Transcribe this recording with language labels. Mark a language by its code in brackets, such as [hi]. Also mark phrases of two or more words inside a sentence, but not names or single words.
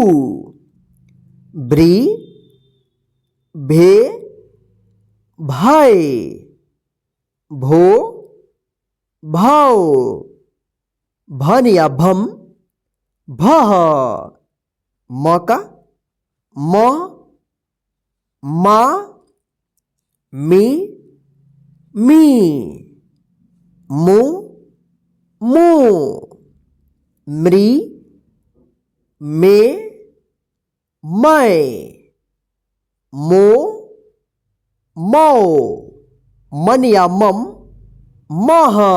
[hi] ब्री, भे, भाई, भो, भाव, भन या भम, भह, म का म, मा, मी, मी, मु, मु, मृ, मे, मै, मो, मौ, मन या मम, मह,